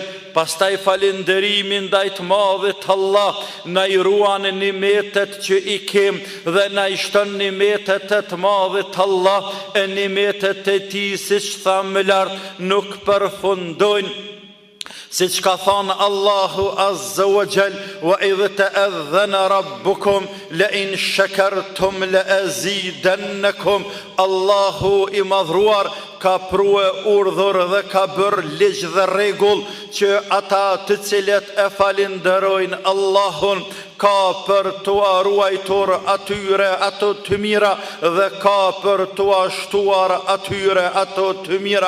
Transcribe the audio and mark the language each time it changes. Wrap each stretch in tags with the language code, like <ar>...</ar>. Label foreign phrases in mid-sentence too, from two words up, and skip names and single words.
<sq>Pastaj falenderimin ndaj të madhit Allah, na I ruan nimetet që I kem dhe na I shton nimetet e të madhit Allah, e nimetet e Tij siç thamë lart nuk përfundojnë. Siç ka thënë Allahu</sq> <ar>عز وجل, وإذ تأذن ربكم لئن شكرتم لأزيدنكم.</ar> <sq>Allahu I madhruar ka prue urdhër dhe ka bërë ligj dhe rregull që ata të cilët e falenderojnë Allahun ka për të ruajtur atyre ato të mira dhe ka për të shtuar atyre ato të mira.</sq>